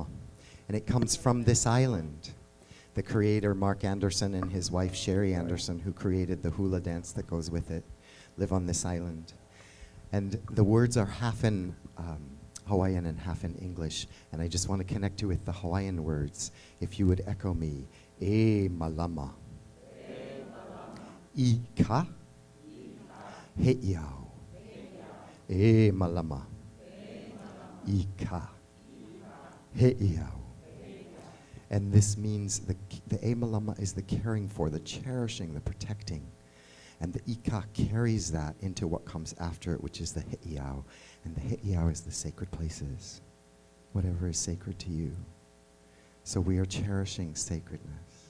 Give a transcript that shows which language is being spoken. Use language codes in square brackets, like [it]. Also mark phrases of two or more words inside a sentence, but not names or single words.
[en] And it comes from this island. The creator, Mark Anderson, and his wife, Sherry Anderson, who created the hula dance that goes with it, live on this island. And the words are half in Hawaiian and half in English. And I just want to connect you with the Hawaiian words. If you would echo me, [haw] E Malama. Ika. He'iau. E Malama. Ika. He'iau. [en] And this means the [haw] E Malama [en] is the caring for, the cherishing, the protecting. And the Ika carries that into what comes after it, which is the He'iau. And the He'iau is the sacred places, whatever is sacred to you. So we are cherishing sacredness.